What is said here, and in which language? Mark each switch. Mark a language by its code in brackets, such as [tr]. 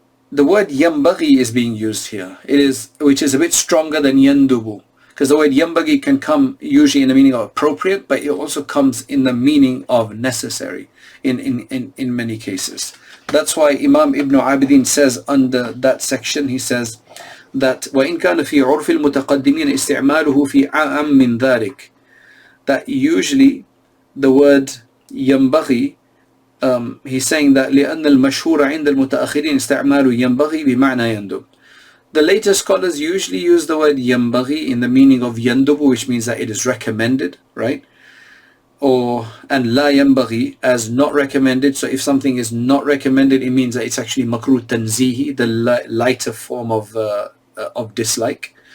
[en] The word yambaghi is being used here. Which is a bit stronger than yandubu, because the word yambaghi can come usually in the meaning of appropriate, but it also comes in the meaning of necessary in many cases. That's why Imam Ibn Abidin says under that section, he says that [ar] وَإِنْ كَانَ فِي عُرْفِ الْمُتَقَدِّمِينَ إِسْتِعْمَالُهُ فِي أَعَمٍ مِّن ذَلِكَ, [en] that usually the word yambaghi he's saying that [ar] لأن المشهور عند المتأخرين استعمال ينبغي بمعنى يندب. [en] The later scholars usually use the word ينبغي in the meaning of يندب, which means that it is recommended, right? And لا ينبغي as not recommended. So if something is not recommended, it means that it's actually makruh tanzihi, the lighter form of dislike.